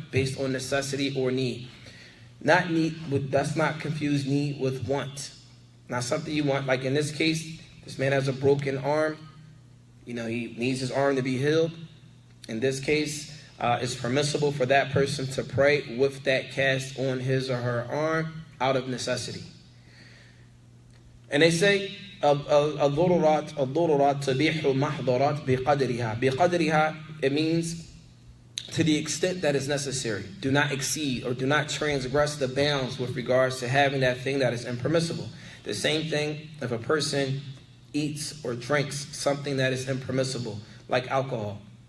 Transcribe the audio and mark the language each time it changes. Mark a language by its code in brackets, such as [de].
[en] Based on necessity or need. Not need, let's not confuse need with want. Not something you want. Like in this case, this man has a broken arm. He needs his arm to be healed. In this case, it's permissible for that person to pray with that cast on his or her arm out of necessity. And they say, [ar] الضرورات تبيح محظورات بقدرها. [en] بقدرها, it means to the extent that is necessary. Do not exceed or do not transgress the bounds with regards to having that thing that is impermissible. The same thing if a person eats or drinks something that is impermissible, like alcohol.